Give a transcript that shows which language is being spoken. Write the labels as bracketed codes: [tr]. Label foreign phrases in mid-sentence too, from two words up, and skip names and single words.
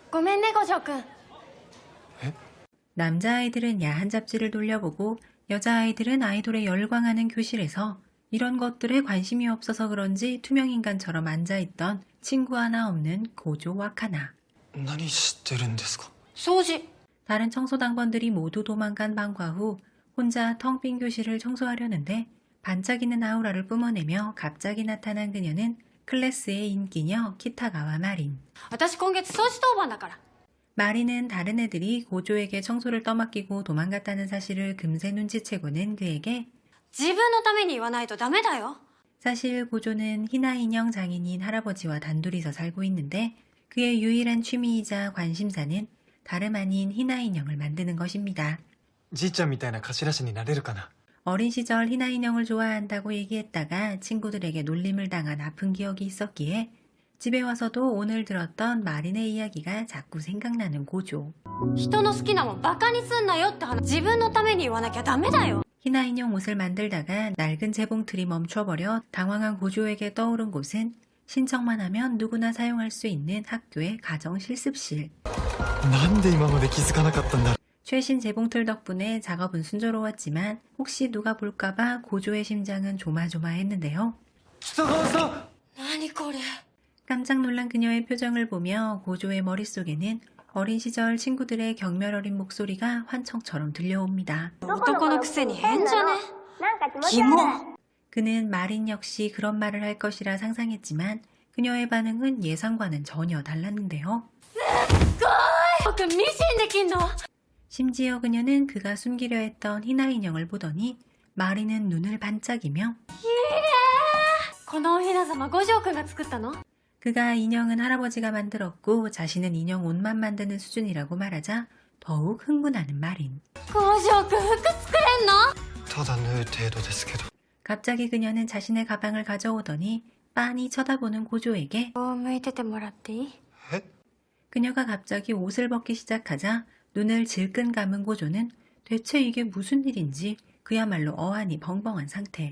[ja] ごめんね、五条くん。 [ko] 남자아이들은 야한 잡지를 돌려보고 여자아이들은 아이돌에 열광하는 교실에서 이런 것들에 관심이 없어서 그런지 투명인간처럼 앉아있던 친구 하나 없는 고조 와카나. [ja] 何してるんですか? 掃除。 [ko] 다른 청소당번들이 모두 도망간 방과 후 혼자 텅 빈 교실을 청소하려는데 반짝이는 아우라를 뿜어내며 갑자기 나타난 그녀는 클래스의 인기녀 키타가와 마린. [ja] 私今月掃除当番だから。 [ko] 마린은 다른 애들이 고조에게 청소를 떠맡기고 도망갔다는 사실을 금세 눈치채고는 그에게 [ja] 自分のために言わないとダメだよ。 [ko] 사실 고조는 희나인형 장인인 할아버지와 단둘이서 살고 있는데 그의 유일한 취미이자 관심사는 다름 아닌 희나인형을 만드는 것입니다. [ja] じいちゃんみたいな貸し出しになれるかな? [ko] 어린 시절 희나인형을 좋아한다고 얘기했다가 친구들에게 놀림을 당한 아픈 기억이 있었기에 집에 와서도 오늘 들었던 마린의 이야기가 자꾸 생각나는 고조. [ja] 人の好きなもんバカにすんなよって話。自分のために言わなきゃダメだよ。 [ko] 희나인형 옷을 만들다가 낡은 재봉틀이 멈춰버려 당황한 고조에게 떠오른 곳은 신청만 하면 누구나 사용할 수 있는 학교의 가정 실습실. [ja] なんで今まで気づかなかったんだ? [ko] 최신 재봉틀 덕분에 작업은 순조로웠지만 혹시 누가 볼까봐 고조의 심장은 조마조마했는데요. [ja] 北川さん! 何これ。 [ko] 깜짝 놀란 그녀의 표정을 보며 고조의 머릿속에는 어린 시절 친구들의 경멸 어린 목소리가 환청처럼 들려옵니다. [ja] 男のくせに変じゃね。キモ。 [ko] 그는 마린 역시 그런 말을 할 것이라 상상했지만 그녀의 반응은 예상과는 전혀 달랐는데요. [ja] 僕ミシンできんの。 [ko] 심지어 그녀는 그가 숨기려 했던 희나 인형을 보더니 마린은 눈을 반짝이며 [ja] このおひな様五条くんが作ったの。 [ko] 그가 인형은 할아버지가 만들었고 자신은 인형 옷만 만드는 수준이라고 말하자 더욱 흥분하는 마린. [ja] 五条くん服作れんの。ただ縫う程度ですけど. [ko] 갑자기 그녀는 자신의 가방을 가져오더니 빤히 쳐다보는 고조에게 [ja] こう向いててもらっていい。え? [ko] 그녀가 갑자기 옷을 벗기 시작하자 눈을 질끈 감은 고조는 대체 이게 무슨 일인지 그야말로 어안이 벙벙한 상태.